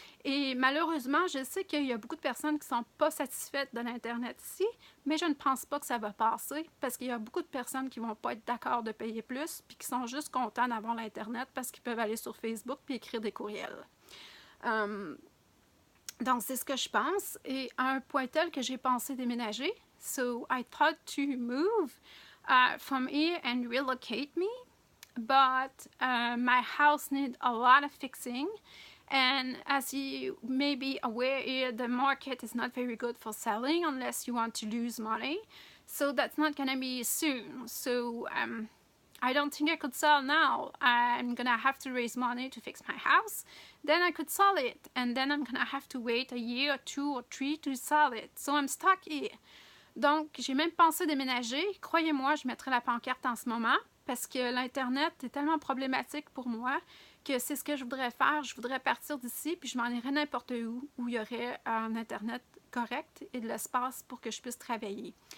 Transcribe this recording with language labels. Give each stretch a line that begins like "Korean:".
French: Et malheureusement, je sais qu'il y a beaucoup de personnes qui ne sont pas satisfaites de l'Internet ici, mais je ne pense pas que ça va passer parce qu'il y a beaucoup de personnes qui ne vont pas être d'accord de payer plus puis qui sont juste contents d'avoir l'Internet parce qu'ils peuvent aller sur Facebook puis écrire des courriels. Donc, c'est ce que je pense. Et à un point tel que j'ai pensé déménager.
English: So, I thought to move from here and relocate me. But my house needs a lot of fixing. And as you may be aware here, the market is not very good for selling unless you want to lose money. So that's not going to be soon. So I don't think I could sell now. I'm going to have to raise money to fix my house. Then I could sell it. And then I'm going to have to wait a year or 2 or 3 to sell it. So I'm stuck here.
French: Donc, j'ai même pensé déménager. Croyez-moi, je mettrai la pancarte en ce moment parce que l'Internet est tellement problématique pour moi que c'est ce que je voudrais faire. Je voudrais partir d'ici puis je m'en irais n'importe où il y aurait un Internet correct et de l'espace pour que je puisse travailler.